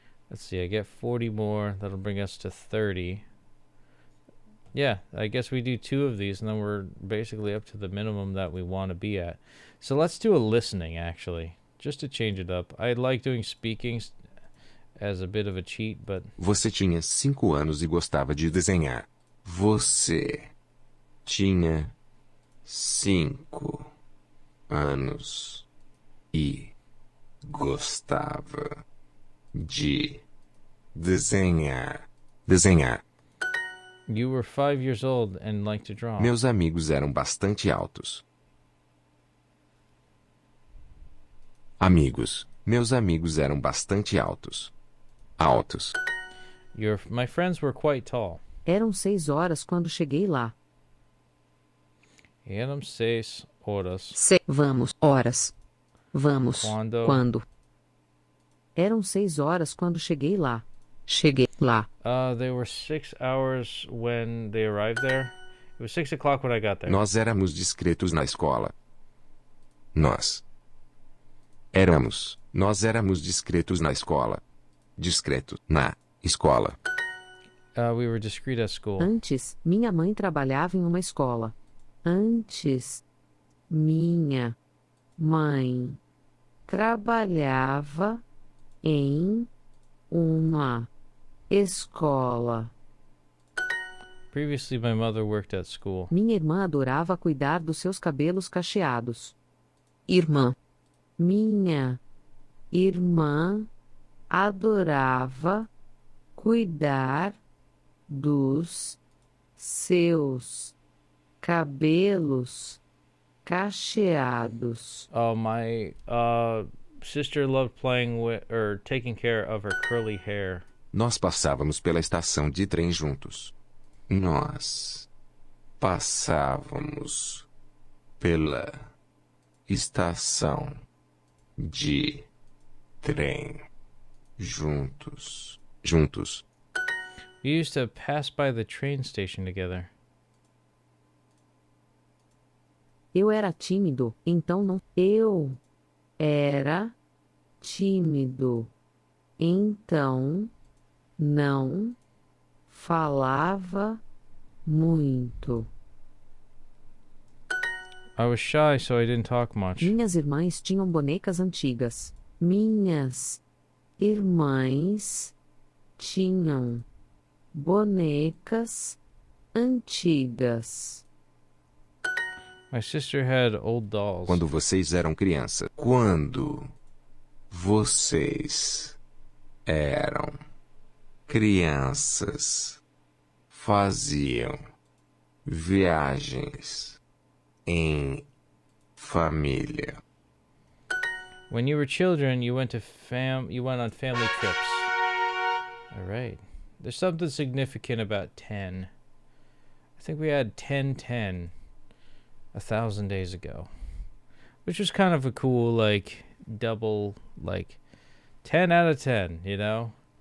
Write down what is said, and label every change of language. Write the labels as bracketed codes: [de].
[en] Let's see, I get 40 more. That'll bring us to 30. Yeah, I guess we do 2 of these and then we're basically up to the minimum that we want to be at. So let's do a listening, actually, just to change it up. I like doing speaking as a bit of a cheat, but... [pt] Você tinha 5 anos e gostava de desenhar. Você tinha 5 anos e gostava de desenhar. Desenhar. [en] You were 5 years old and liked to draw. [pt] Meus amigos eram bastante altos. Amigos. Meus amigos eram bastante altos. Altos. [en] My friends were quite tall. [pt] eram 6 horas quando cheguei lá. Eram 6 horas. Vamos, horas. Vamos. Quando? Eram 6 horas quando cheguei lá. Cheguei lá. [en] They were 6 hours when they arrived there. It was 6 o'clock when I got there. [pt] Nós éramos discretos na escola. Nós Nós éramos discretos na escola. Discreto na escola. [en] We were discreet at school. [pt] Antes, minha mãe trabalhava em uma escola. Antes, minha mãe trabalhava em uma escola. [en] Previously, my mother worked at school. [pt] Minha irmã adorava cuidar dos seus cabelos cacheados. Irmã. Minha irmã adorava cuidar dos seus cabelos cacheados. [en] Oh, my sister loved playing with or taking care of her curly hair. [pt] Nós passávamos pela estação de trem juntos. Nós passávamos pela estação de trem juntos. [en] We used to pass by the train station together. [pt] Eu era tímido, então não. Eu era tímido, então não falava muito. [en] I was shy, so I didn't talk much. [pt] Minhas irmãs tinham bonecas antigas. Minhas irmãs tinham bonecas antigas. [en] My sister had old dolls. [pt] Quando vocês eram criança. Quando vocês eram crianças, faziam viagens em família. [en] When you were children, you went on family trips. All right. There's something significant about 10. I think we had 10-10 1,000 days ago, which was kind of a cool, like, double, like, 10 out of 10, you know?